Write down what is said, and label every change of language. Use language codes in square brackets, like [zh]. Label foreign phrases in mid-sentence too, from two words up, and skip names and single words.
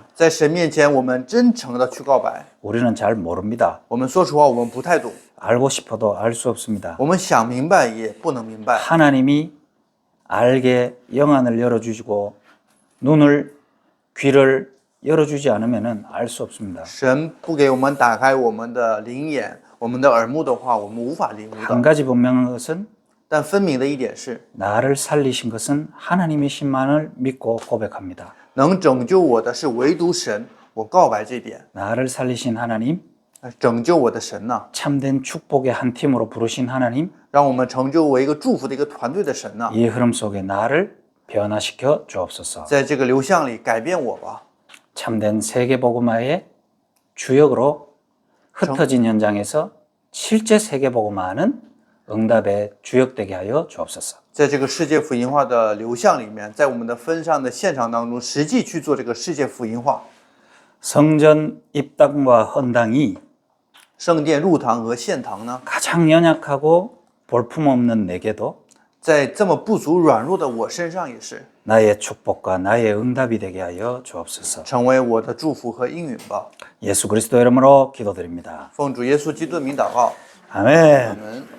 [zh] 在神面前，我们真诚的去告白。 [ko] 우리는 잘 모릅니다. [zh] 我们说实话，我们不太懂， [ko] 알고 싶어도 알 수 없습니다. [zh] 我们想明白也不能明白。 [ko] 하나님이 알게 영안을 열어주시고 눈을 귀를 열어주지 않으면 알 수 없습니다. [zh] 神不给我们打开我们的灵眼、我们的耳目的话，我们无法领悟 [ko] 한 [zh] 的。 [ko] 가지 분명한 것은 [zh] 但分明的一点是， [ko] 나를 살리신 것은 하나님이신만을 믿고 고백합니다. [zh] 能拯救我的是唯独神，我告白这点。 [ko] 나를 살리신 하나님, [zh] 拯救我的神呢、 [ko] 참된 축복의 한 팀으로 부르신 하나님, [zh] 让我们成就为一个祝福的一个团队的神呢、 [ko] 이 흐름 속에 나를 변화시켜 주옵소서. [zh] 在这个流向里改变我吧， [ko] 참된 세계복음화의 주역으로 흩어진 현장에서 실제 세계복음화하는 응답의 주역되게 하여 주옵소서. [zh] 在这个世界福音化的流向里面，在我们的分上的现场当中，实际去做这个世界福音化。 [ko] 성전 입당과 헌당이 [zh] 圣殿入堂和献堂呢， [ko] 가장 연약하고 볼품없는 내게도 [zh] 在这么不足软弱的我身上也是， [ko] 나의 축복과 나의 응답이 되게 하여 주옵소서. [zh] 成为我的祝福和应允吧。 [ko] 예수 그리스도 이름으로 기도드립니다. [zh] 奉主耶稣基督的名祷告， [ko] 아멘. [zh] 我们。